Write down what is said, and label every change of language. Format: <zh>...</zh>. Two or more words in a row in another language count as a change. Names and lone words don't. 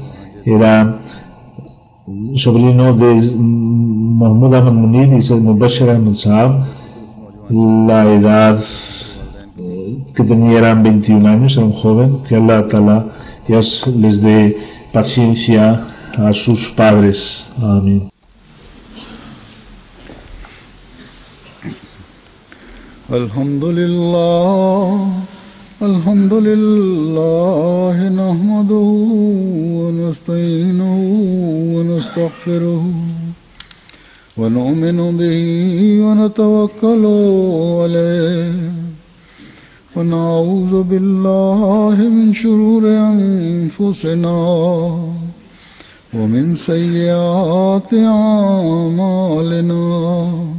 <es>Era sobrino de Mahmoud Ahmad Munir y Said Mubashir Ahmad Saab. La edad que tenía eran 21 años, era un joven. Que</es> <ar>الله تعالى</ar> <es>les dé paciencia a sus padres. Amén.</es> <ar>الحمد لله، نحمده و نستعينه و نستغفره و نؤمن به و نتوكل عليه و نعوذ بالله من شرور أنفسنا و من سيئات أعمالنا.</ar>